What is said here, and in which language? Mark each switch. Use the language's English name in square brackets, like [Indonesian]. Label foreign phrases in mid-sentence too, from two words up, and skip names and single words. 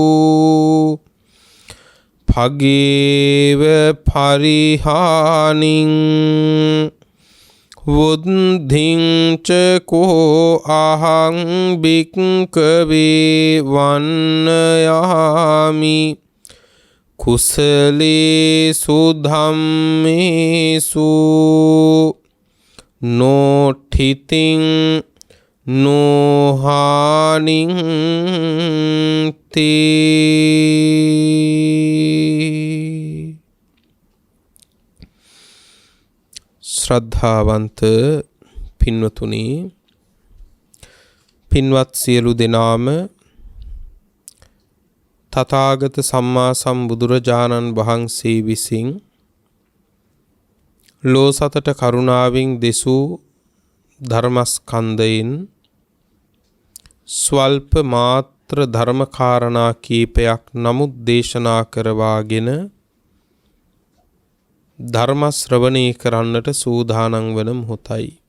[Pali] भगेव परिहानिं बुद्धिं च को अहं भिक्खवे वन्नयामि कुशलेषु धम्मेषु नो ठितिं नो हानिं ते। [Sinhala] ශ්‍රද්ධාවන්ත පින්වතුනි पिन्වත් සියලු දෙනාම තථාගත සම්මා සම්බුදුරජාණන් වහන්සේ විසින් ලෝ සතට කරුණාවෙන් දෙසූ ධර්මස්කන්ධයෙන් ස්වල්ප මාත්‍ර ධර්මකාරණා කීපයක් නමුත් දේශනා කරවාගෙන ධර්ම ශ්‍රවණය කරන්නට සූදානම් වන මොහොතයි.